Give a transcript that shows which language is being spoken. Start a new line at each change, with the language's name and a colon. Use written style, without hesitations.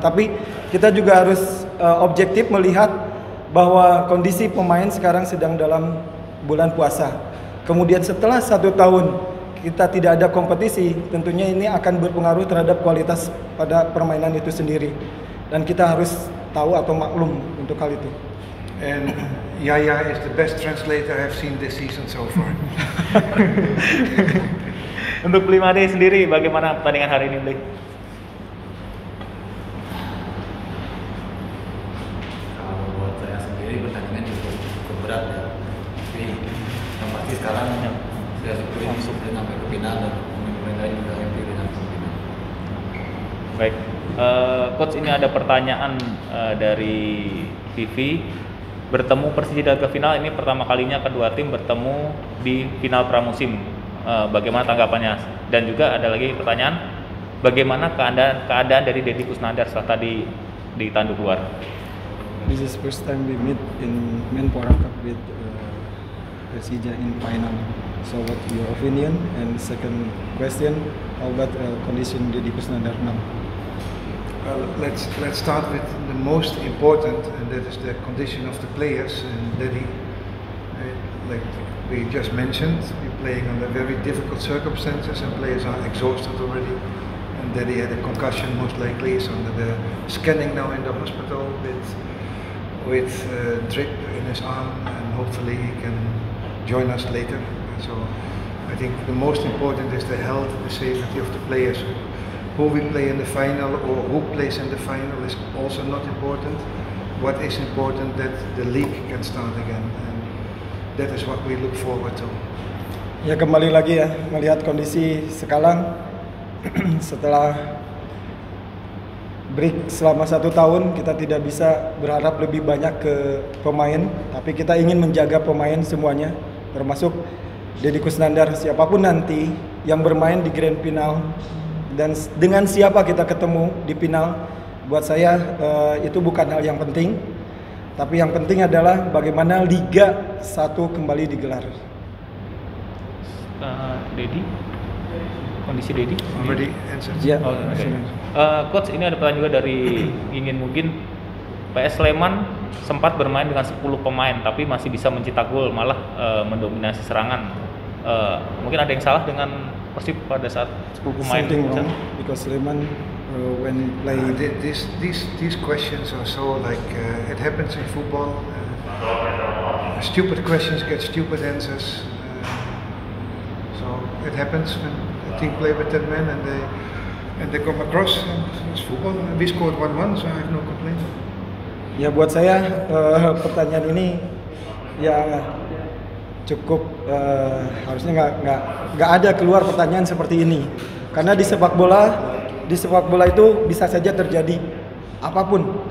Indonesian: Tapi kita juga harus objektif melihat bahwa kondisi pemain sekarang sedang dalam bulan puasa. Kemudian setelah 1 tahun kita tidak ada kompetisi, tentunya ini akan berpengaruh terhadap kualitas pada permainan itu sendiri. Dan kita harus tahu atau maklum untuk hal itu.
English: And Yaya is the best translator I've seen this season so far.
Indonesian: Untuk Bli Made sendiri, bagaimana pertandingan hari ini, Bli? Kalau buat saya sendiri pertandingan cukup berat ya. Tapi yang pasti sekarang saya syukuri sudah sampai ke final dan pemain lain juga happy dengan final. Baik, coach, ini ada pertanyaan dari Vivi. Bertemu Persija ke final, ini pertama kalinya kedua tim bertemu di final pramusim. Bagaimana tanggapannya? Dan juga ada lagi pertanyaan, bagaimana keadaan dari Deddy Kusnandar setelah tadi ditanduk keluar?
English: This is first time we meet in Menpora Cup with Persija in final. So what your opinion? And second question, how about condition Deddy Kusnandar now? Well, let's start with the most important, and that is the condition of the players. And Daddy, like we just mentioned, we're playing under very difficult circumstances, and players are exhausted already. And Daddy had a concussion, most likely is under the scanning now in the hospital with drip in his arm, and hopefully he can join us later. So I think the most important is the health and the safety of the players. Who we play in the final or who plays in the final is also not important. What is important that the league can start again, and that is what we look forward to.
Indonesian: Ya, kembali lagi ya, melihat kondisi sekarang setelah break selama 1 tahun, kita tidak bisa berharap lebih banyak ke pemain, tapi kita ingin menjaga pemain semuanya, termasuk Deddy Kusnandar, siapapun nanti yang bermain di grand final dan dengan siapa kita ketemu di final. Buat saya itu bukan hal yang penting, tapi yang penting adalah bagaimana Liga 1 kembali digelar. Deddy, kondisi Deddy?
English: Already answered. Ya, Oh, okay.
Indonesian: Coach, ini ada pertanyaan juga dari Ingin Mugin. PS Sleman sempat bermain dengan 10 pemain, tapi masih bisa mencetak gol, malah mendominasi serangan. Mungkin ada yang salah dengan Persib pada saat 10 pemain?
English: Something wrong because Sleman when play. These questions are so like it happens in football. Stupid questions get stupid answers. So it happens when a team play with 10 men and they come across. And it's football. We scored 1-1, so I have no complaint.
Indonesian: Ya buat saya pertanyaan ini ya cukup harusnya nggak ada keluar pertanyaan seperti ini, karena di sepak bola itu bisa saja terjadi apapun.